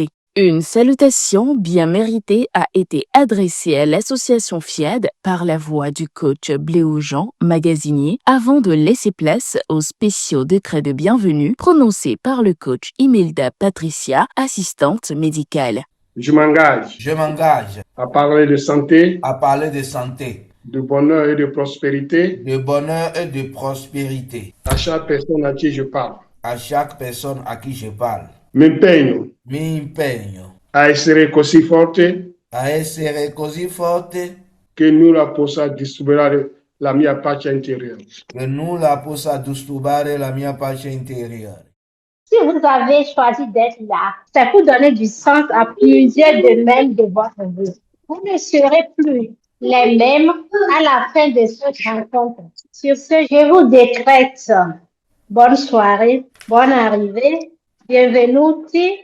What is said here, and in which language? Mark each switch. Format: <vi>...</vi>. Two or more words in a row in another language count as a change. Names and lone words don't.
<fr>Une salutation bien méritée a été adressée à l'association FIED par la voix du coach Bléou Jean, magasinier, avant de laisser place aux spéciaux décrets de bienvenue prononcés par le coach Imelda Patricia, assistante médicale. Je m'engage à parler de santé, de bonheur et de prospérité à chaque personne à qui je parle.</fr> <it>M'impeño a essere così forte che nulla possa disturbare la mia pace interiore.</it> <fr>Si vous avez choisi d'être là, c'est pour donner du sens à plusieurs domaines de votre vie. Vous ne serez plus les mêmes à la fin de cette rencontre. Sur ce, je vous décrète bonne soirée, bonne arrivée, bienvenue.</fr>